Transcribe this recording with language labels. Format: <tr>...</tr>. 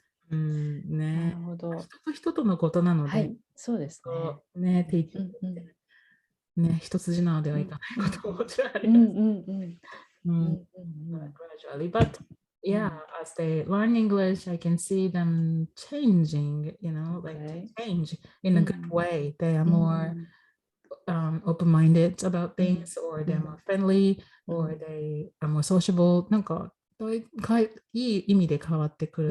<ja>ね、なるほど。人と人とのことなので、そうですね。ティーチングってね、一筋縄ではいかないことももちろんあります。</ja> <en>Gradually, but yeah, as they learn English, I can see them changing, like change in a good way. They are more open-minded about things, or they're more friendly, or they are more sociable.</en> <ja>なんかいい意味で変わってくる。</ja>